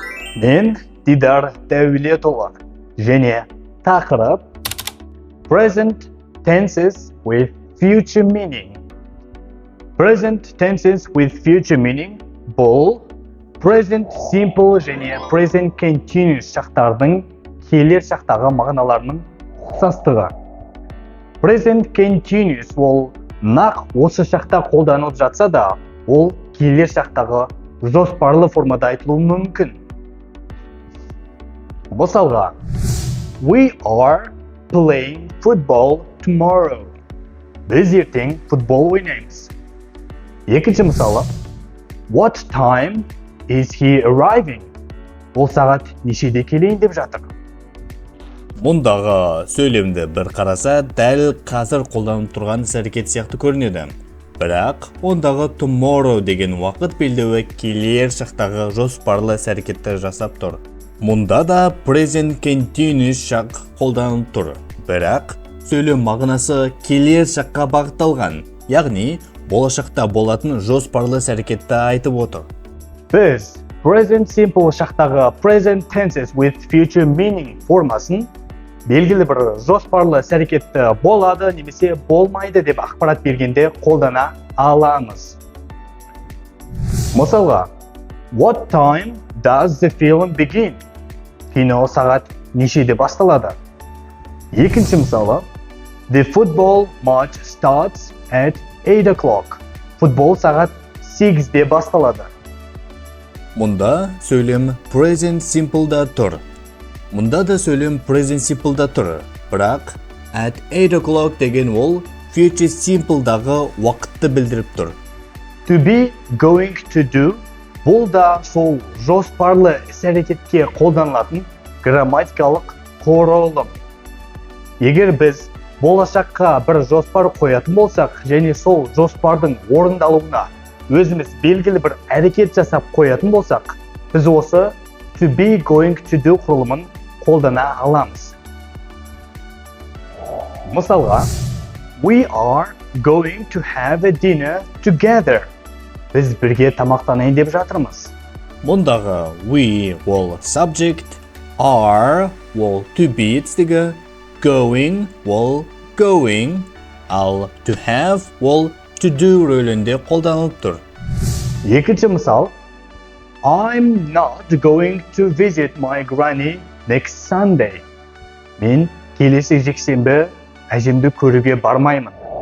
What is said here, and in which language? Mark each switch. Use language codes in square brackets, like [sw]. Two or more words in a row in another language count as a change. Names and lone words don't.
[kk] Мен Didar Dauletuly және тақырып [en] Present tenses with future meaning. Present tenses with future meaning [kk] бұл [en] present simple [kk] және [en] present continuous [kk] шақтардың келер шақтағы мағыналарының ұқсастығы. [en] Present continuous [kk] ол нақ осы шақта қолданылып жатса да, ол келер шақтағы жоспарлы формада айтылуы мүмкін. Мысалға, [en] we are playing football tomorrow. [kk] Біз ертең футбол ойнаймыз. Екінші мысалы, [en] what time is he arriving? [kk] Ол сағат нешеде келейін деп жатыр. Мұндағы сөйлемді бір қараса, дәл қазір қолданып тұрған іс-әрекет сияқты көрінеді. Бірақ, ондағы tomorrow деген уақыт белдеуі келер шақтағы жоспарлы іс-әрекетті жасап тұр. Мұнда да [en] present continuous [kk] шақ қолданылып тұр. Бірақ, сөйлем мағынасы келер шаққа бағытталған, яғни болашақта болатын жоспарлы іс-әрекетті айтып отыр. Біз [en] present simple [kk] шақтағы [en] present tenses with future meaning [kk] формасын белгілі бір жоспарлы іс-әрекетті болады немесе болмайды деп ақпарат бергенде қолдана аламыз. Мысалға, [en] what time does the film begin? [kk] Кино сағат нешеде басталады? Екінші мысалы, [en] the football match starts at 8 o'clock. [kk] Футбол сағат 8-де басталады. Мұнда сөйлем [en] present simple- [kk] да тұр. Мұнда да сөйлем [en] present simple- [kk] да тұр. Бірақ [en] at 8 o'clock [kk] деген ол [en] future simple- [kk] дағы уақытты білдіріп тұр. [en] To be, going to do [kk] бұл да сол жоспарлы іс-әрекетке қолданылатын грамматикалық құрылым. Егер біз болашаққа бір жоспар қоятын болсақ, және сол жоспардың орындалуына өзіміз белгілі бір әрекет жасап қоятын болсақ, біз осы [en] to be, going to do [kk] құрылымын қолдана аламыз. Мысалға, [en] we are going to have a dinner together. [kk] Біз бірге тамақтанайын деп жатырмыз. Мұндағы we ол subject, are ол [en] to be [kk] етістігі, going ол going, ал [en] to have [kk] ол [en] to do [kk] рөлінде қолданылып тұр. Екінші мысал, [en] I'm not going to visit my granny next Sunday. [kk] Мен келесі жексенбі әжемді көруге бармаймын.